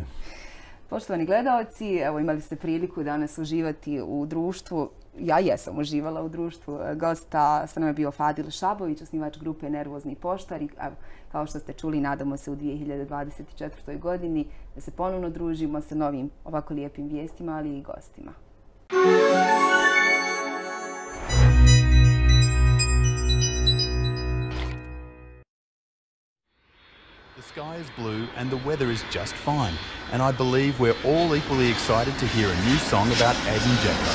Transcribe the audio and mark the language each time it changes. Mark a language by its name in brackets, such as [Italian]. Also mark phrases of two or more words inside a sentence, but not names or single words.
[Bosnian] Poštovani gledaoci, evo imali ste priliku danas uživati u društvu. Ja jesam uživala u društvu gosta. Sa nama je bio Fadil Šabović, osnivač grupe Nervozni poštar. I, kao što ste čuli, nadamo se u 2024. godini da se ponovno družimo sa novim ovako lijepim vijestima, ali i gostima. [English] The sky is blue and the weather is just fine, and I believe we're all equally excited to hear a new song about Edin Dzeko.